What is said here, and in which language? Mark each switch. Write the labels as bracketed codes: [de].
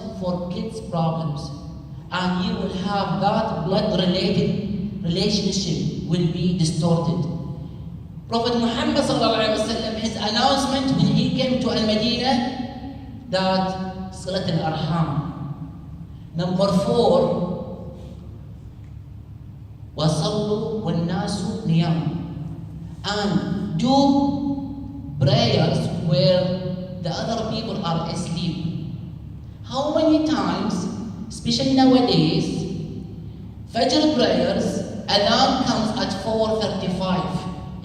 [en] For kids' problems. And you will have that blood-related relationship will be distorted. Prophet Muhammad sallallahu alaihi wasallam, his announcement when he came to Al-Madinah, that Salat al-Arham. Number 4, [ar] وَصَلُّوا وَالنَّاسُ نِيَامٌ. [en] And do prayers where the other people are asleep. How many times, especially nowadays, Fajr prayers, alarm comes at 4:35.